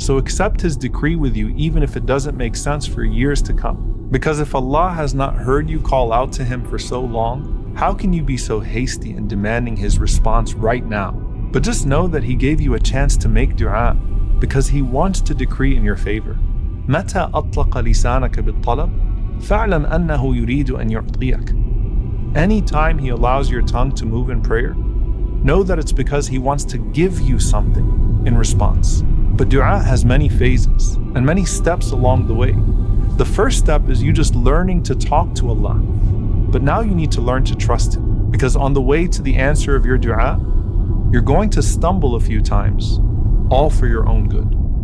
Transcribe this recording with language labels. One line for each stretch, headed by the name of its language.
English: So accept His decree with you even if it doesn't make sense for years to come. Because if Allah has not heard you call out to Him for so long, how can you be so hasty in demanding His response right now? But just know that He gave you a chance to make dua because He wants to decree in your favor.
Arabic: متى أطلق لسانك بالطلب فاعلم أنه يريد أن يعطيك.
English: Anytime He allows your tongue to move in prayer, know that it's because He wants to give you something in response. But dua has many phases and many steps along the way. The first step is you just learning to talk to Allah. But now you need to learn to trust Him, because on the way to the answer of your dua, you're going to stumble a few times, all for your own good.